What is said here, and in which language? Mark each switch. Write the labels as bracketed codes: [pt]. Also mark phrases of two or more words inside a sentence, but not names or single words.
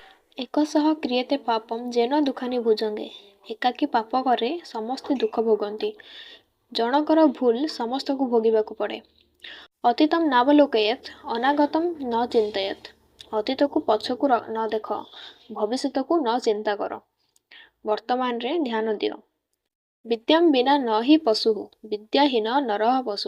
[sa] एकशः क्रियते पापम जेन दुखानि भुजंगे। [or] ଏକାକୀ ପାପ କରେ ସମସ୍ତେ ଦୁଖ ଭୋଗନ୍ତି। ଜଣକର ଭୁଲ ସମସ୍ତଙ୍କୁ ଭୋଗିବାକୁ ପଡ଼େ। [sa] ଅତୀତମ୍ ନାବଲୋକୟେତ୍ ଅନାଗତମ୍ ନ ଚିନ୍ତୟେତ୍। [or] ଅତୀତକୁ ପଛକୁ ନ ଦେଖ, ଭବିଷ୍ୟତକୁ ନ ଚିନ୍ତା କର, ବର୍ତ୍ତମାନରେ ଧ୍ୟାନ ଦିଅ। [sa] ବିଦ୍ୟାମ୍ ବିନା ନ ହି ପଶୁଃ ବିଦ୍ୟାହୀନ ନରଃ ପଶୁଃ।